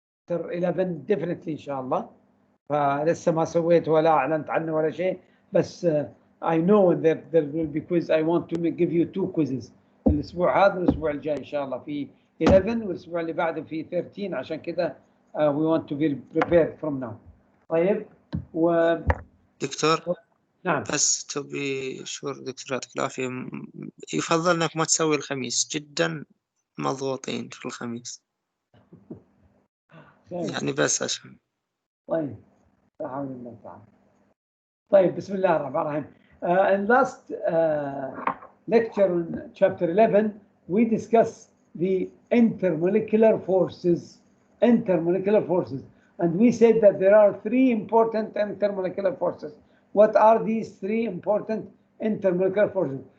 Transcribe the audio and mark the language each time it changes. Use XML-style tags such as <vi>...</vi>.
<en>11 definitely</en> <ar>إن شاء الله. فلسه ما سويت ولا أعلنت عنه ولا شيء، بس</ar> <en>I know that there will be quiz. I want to give you 2 quizzes</en> <ar>الأسبوع هذا والأسبوع الجاي إن شاء الله، في 11 والأسبوع اللي بعده في 13. عشان كده</ar> <en>we want to be prepared from now.</en> <ar>طيب دكتور نعم. بس تبي شور دكتور يعطيك العافية، يفضل انك ما تسوي الخميس، جدا مضغوطين في الخميس يعني بس عشان. طيب لا حول الله تعالى. طيب بسم الله الرحمن الرحيم.</ar> <en>In last lecture on chapter 11 we discussed the intermolecular forces, and we said that there are 3 important intermolecular forces. What are these 3 important intermolecular forces?</en>